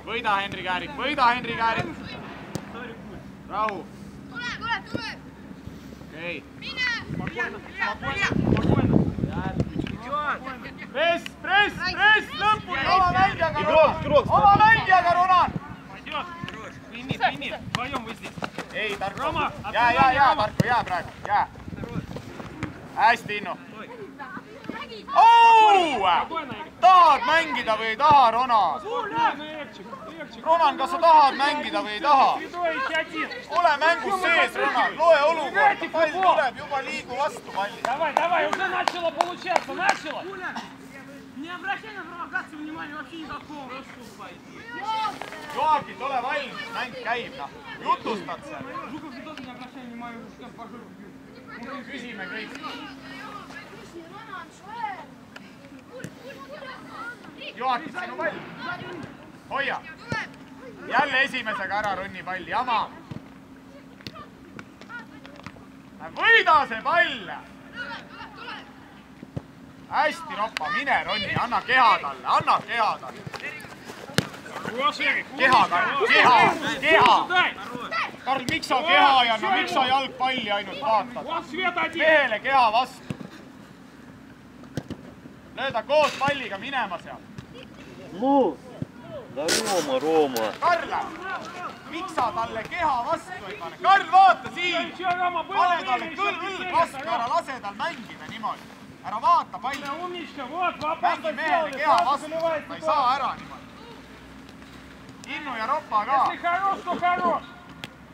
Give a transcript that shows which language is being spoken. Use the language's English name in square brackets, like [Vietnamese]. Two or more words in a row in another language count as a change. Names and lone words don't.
[Estonian] Võida, Henri Käärik. Rahu. Tule! Okei. Press, lõpuni, oma mängijaga, Ronan! [Russian] Прими, вдвоем вы здесь. [Estonian] Ei, Tarko, jää, Tarko, jää praegu, jää. Hästi, Innu. Tahad mängida või ei taha, Ronan? Ronan, kas sa tahad mängida või ei taha? Ole mängus sees, Ronan, loe olukorda, pall tuleb, juba liigu vastu palli. [Russian] Давай, уже начало получаться, начало! Не обращай на провокацию внимания вообще никакого. [Estonian] Joakit, ole valmis, mäng käib, noh. Jutustad seal. [Russian] Жуков, ты тоже не обращай внимания, уже как пожар. [Estonian] Küsime kõik. Joakit, sinu pall. Hoia. Jälle esimesega ära Ronni palli, jama. Võida see pall. Hästi, Roppa, mine Ronni, anna keha talle. Keha, Karl. Karl, miks sa keha ei anna, miks sa jalgpalli ainult vaatad? Mehele keha vastu. Lööda koos palliga minema seal. [Russian] Ну, да Рома. [Estonian] Karl, miks sa talle keha vastu ei pane? Karl, vaata siin! Pane talle kõlg vastu, ära lase tal mängida niimoodi. Ära vaata palli. Mängi mehele keha vastu, ta ei saa ära niimoodi. Innu ja Roppa ka.